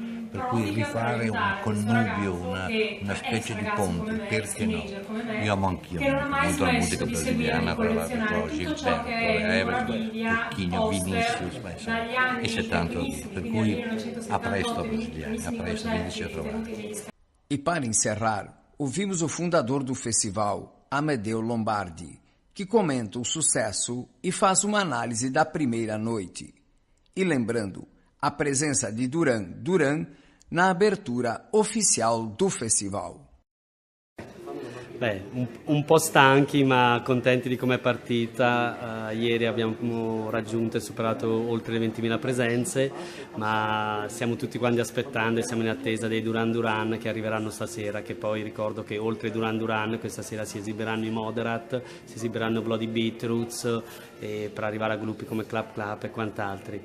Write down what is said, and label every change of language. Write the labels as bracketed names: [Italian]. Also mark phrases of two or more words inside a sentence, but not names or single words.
[Italian] Per cui rifare un connubio, una specie di ponte, perché no? Io amo anch'io molto la musica brasiliana, tra l'altro Gilberto, Everett, Turquinho, Vinicius, e c'è tanto da dire. Per cui a presto brasiliani, a presto, veniteci a trovare. [Portuguese] E para encerrar, ouvimos o fundador do festival, Amedeo Lombardi, que comenta o sucesso e faz uma análise da primeira noite. E lembrando, a presença de Duran Duran na abertura oficial do festival. [Italian] Beh, un po' stanchi ma contenti di come è partita. Ieri abbiamo raggiunto e superato oltre le 20.000 presenze, ma stiamo tutti quanti aspettando e siamo in attesa dei Duran Duran che arriveranno stasera, che poi ricordo che oltre ai Duran Duran questa sera si esibiranno i Moderat, si esibiranno Bloody Beetroots per arrivare a gruppi come Clap Clap e quant'altri.